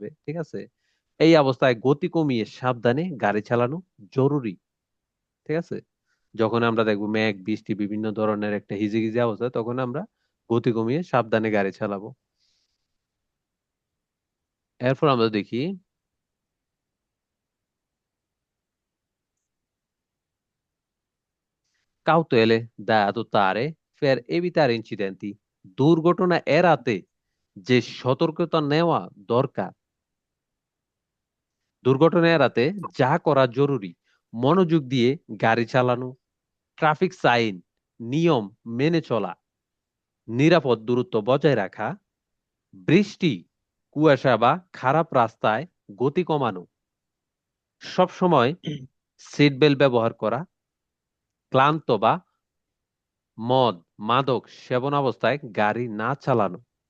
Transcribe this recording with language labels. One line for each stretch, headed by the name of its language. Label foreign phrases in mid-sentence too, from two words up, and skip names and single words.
Bangla: ঠিক আছে, এই অবস্থায় গতি কমিয়ে সাবধানে গাড়ি চালানো জরুরি। ঠিক আছে, যখন আমরা দেখবো মেঘ বৃষ্টি বিভিন্ন ধরনের একটা হিজিবিজি অবস্থা, তখন আমরা গতি কমিয়ে সাবধানে গাড়ি চালাবো। এরপর আমরা দেখি
Italian: cautele da adottare per evitare incidenti,
Bangla: দুর্ঘটনা এড়াতে যে সতর্কতা নেওয়া দরকার। দুর্ঘটনা এড়াতে যা করা জরুরি: মনোযোগ দিয়ে গাড়ি চালানো, ট্রাফিক সাইন নিয়ম মেনে চলা, নিরাপদ দূরত্ব বজায় রাখা, বৃষ্টি, কুয়াশা বা খারাপ রাস্তায় গতি কমানো, সব সময় সিট বেল্ট ব্যবহার করা, ক্লান্ত বা মদ মাদক সেবন অবস্থায় গাড়ি না চালানো।